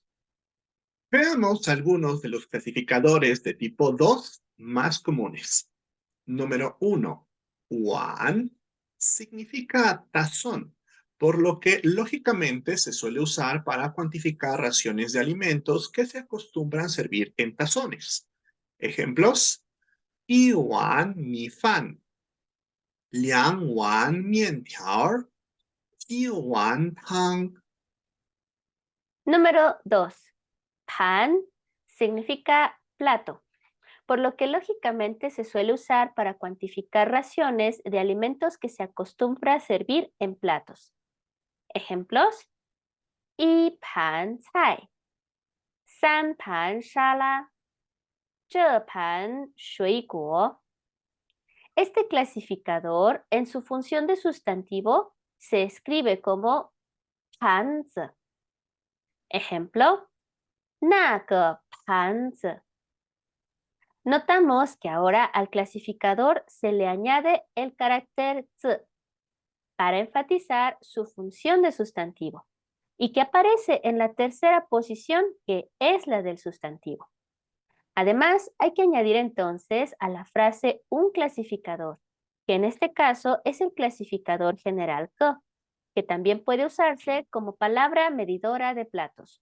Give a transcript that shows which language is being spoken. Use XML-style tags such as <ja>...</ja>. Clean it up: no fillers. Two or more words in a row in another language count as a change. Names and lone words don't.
<es>Veamos algunos de los clasificadores de tipo 2 más comunes. Número 1. Wan significa tazón, por lo que lógicamente se suele usar para cuantificar raciones de alimentos que se acostumbran servir en tazones. Ejemplos:</es> <zh>1碗米饭, 2碗面条, 1碗汤.</zh> <es>Número 2. Pan significa plato, por lo que lógicamente se suele usar para cuantificar raciones de alimentos que se acostumbra a servir en platos. Ejemplos:</es> <zh>1盘菜, 3盘沙拉, 这盘水果.</zh> <es>Este clasificador, en su función de sustantivo, se escribe como 盘子.</es> <zh>Ejemplo: 那个盘子.</zh> <es>Notamos que ahora al clasificador se le añade el carácter z para enfatizar su función de sustantivo y que aparece en la tercera posición, que es la del sustantivo. Además, hay que añadir entonces a la frase un clasificador, que en este caso es el clasificador general K, que también puede usarse como palabra medidora de platos.</es>